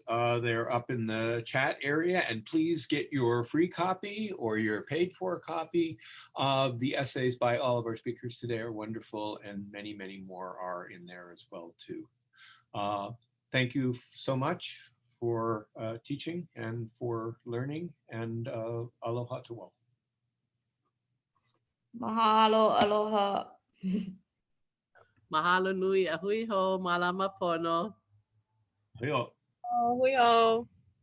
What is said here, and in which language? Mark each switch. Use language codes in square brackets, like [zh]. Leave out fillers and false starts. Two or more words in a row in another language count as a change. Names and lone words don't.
[en] They're up in the chat area, and please get your free copy or your paid for copy of the essays by all of our speakers today are wonderful, and many, many more are in there as well too. Thank you so much for teaching and for learning, and aloha to all. [haw] Mahalo, aloha. Mahalo nui, ahui ho, malama pono. Heyo. [en] Oh, we all.